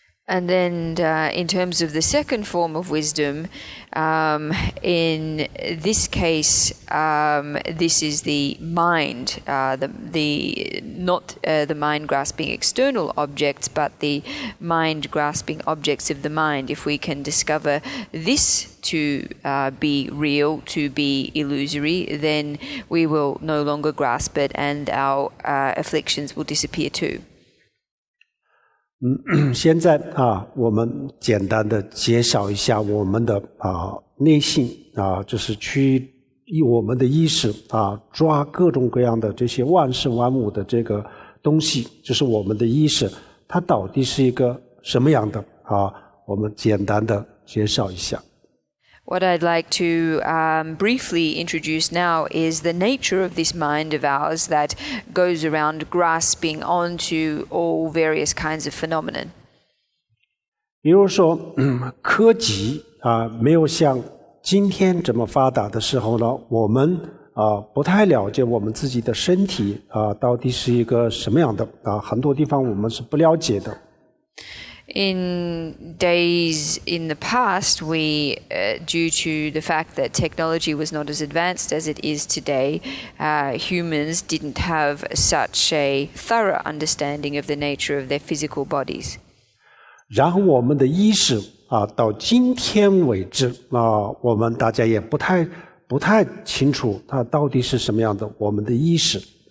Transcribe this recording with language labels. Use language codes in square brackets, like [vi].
[en] And then in terms of the second form of wisdom, in this case, this is the mind, not the mind grasping external objects, but the mind grasping objects of the mind. If we can discover this to be real, to be illusory, then we will no longer grasp it and our afflictions will disappear too. [zh] 现在我们简单的介绍一下我们的内心就是去以我们的意识抓各种各样的这些万事万物的这个东西，就是我们的意识，它到底是一个什么样的我们简单的介绍一下。 [en] What I'd like to briefly introduce now is the nature of this mind of ours that goes around grasping onto all various kinds of phenomenon. [zh] 比如说科技没有像今天这么发达的时候呢，我们不太了解我们自己的身体到底是一个什么样的很多地方我们是不了解的。 [en] In days in the past, we, due to the fact that technology was not as advanced as it is today, humans didn't have such a thorough understanding of the nature of their physical bodies. [zh] 然后我们的意识到今天为止我们大家也不太清楚它到底是什么样的，我们的意识。